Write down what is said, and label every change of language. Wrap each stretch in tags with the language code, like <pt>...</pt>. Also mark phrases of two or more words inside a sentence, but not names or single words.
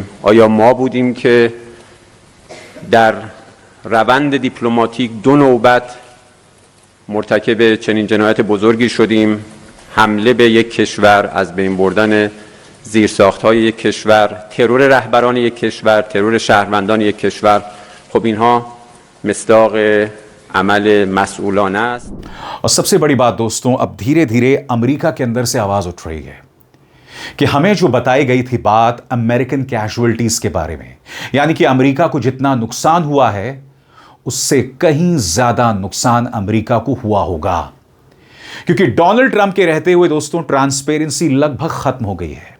<fa>آیا ما بودیم که در روند دیپلماتیک 2 نوبت مرتکب چنین جنایت بزرگی شدیم؟ حمله به یک کشور، از بین بردن زیرساخت‌های یک کشور، ترور رهبران یک کشور، ترور شهروندان یک کشور. خب اینها مصداق عمل مسئولانه است.</fa> <hi>और सबसे बड़ी बात दोस्तों, अब धीरे धीरे अमेरिका के अंदर से आवाज उठ रही है कि हमें जो बताई गई थी बात</hi> <en>American casualties</en> <hi>के बारे में, यानी कि अमेरिका को जितना नुकसान हुआ है उससे कहीं ज्यादा नुकसान अमेरिका को हुआ होगा, क्योंकि डोनाल्ड ट्रंप के रहते हुए दोस्तों ट्रांसपेरेंसी लगभग खत्म हो गई है।</hi>